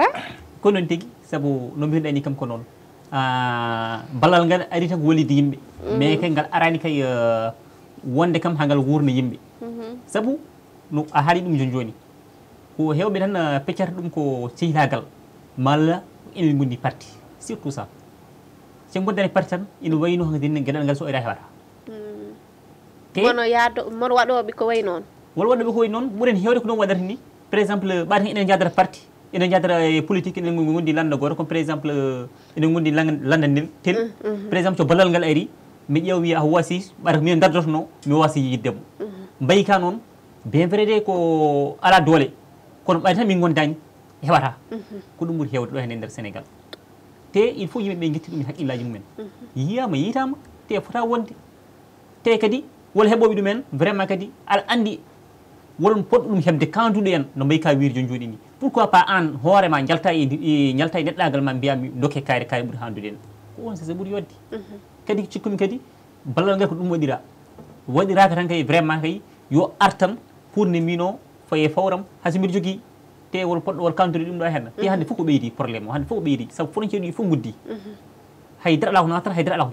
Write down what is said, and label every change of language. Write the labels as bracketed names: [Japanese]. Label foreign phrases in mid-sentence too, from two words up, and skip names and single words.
[Fula] ko noon tigui saabu no mbinoɗa ni kam ko noon ballal ngal ari tan ko wallide yimɓe mais kay ngal arani kay wonde kam ha ngal wurna yimɓe saabu no a haali ɗum joni ko hewɓe tan peccata ɗum ko sehilagal malla enen gondi parti [French] surtout ça [Fula] so goddani parti tan ina wayno hankkadine gueɗal ngal so ira hewata mono waɗoɓe ko way noon won waɗoɓe ko way noon ɓuuren hewde ko ɗum waɗata ni [French] par exemple [Fula] ɓaade hen enen jadata parti enen jadata politique enen gondi landa goto [French] comme par exemple [Fula] enen gondi landandel tel [French] par exemple [Fula] so ballal ngal ari mi ƴeew wiya ko wasi ɓata min dardotono mi wasi yiddemo mbayi ka noon [French] bien vrai [Fula] de ko ala doole kono ɓaade tan min gondani heɓata ko ɗum ɓuuri hewde ɗo hen e nder Sénégal te [French] il faut [Fula] yimɓeɓe guetti ɗum e haqqillaji mumen yiyama yitama te fota wonde te kadi wala heɓoɓe ɗumen vraiment kadi aɗa andi wolon poɗɗo ɗum heɓde kanduɗo en no mbayi ka wiiri joni jooɗi ni [French] pourquoi pas [Fula] an hoorema jalta e neɗɗagal ma mbiyami dokke kaari ɓuuri handude en ko won sasa ɓuuri yodde kadi cikkumi kadi ballal ngal ko ɗum waɗiraka tan kay vraiment kay yo artan pour ne mino faye fawram hayso mbiɗa jogui te wol poɗɗo wol kandude ɗum ɗo hen te hande fof ko ɓeydi probléme o hande fof ko ɓeydi saabu frontiére ɗi fof guddi haydara ala ko natata haydara ala ko